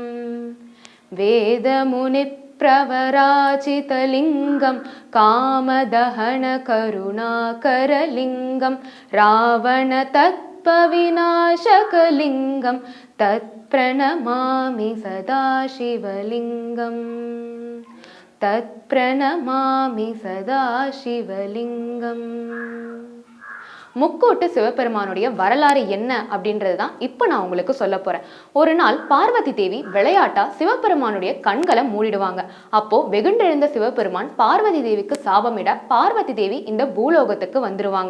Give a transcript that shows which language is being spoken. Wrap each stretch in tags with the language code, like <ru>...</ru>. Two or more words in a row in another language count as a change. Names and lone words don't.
<sa>वेदमुनिप्रवराचितलिङ्गं कामदहनकरुणाकरलिङ्गं रावणतत्त्वविनाशकलिङ्गं तत्प्रणमामि सदा शिवलिङ्गम् तत्प्रणमामि सदा शिवलिङ्गम्</sa> <ta>முக்கூட்டு சிவபெருமானுடைய வரலாறு என்ன அப்படின்றது தான் இப்போ நான் உங்களுக்கு சொல்ல போறேன். ஒரு நாள் பார்வதி தேவி விளையாட்டா சிவபெருமானுடைய கண்களை மூடிடுவாங்க. அப்போ வெகுண்டெழுந்த சிவபெருமான் பார்வதி தேவிக்கு சாபமிட பார்வதி தேவி இந்த பூலோகத்துக்கு வந்துருவாங்க.</ta>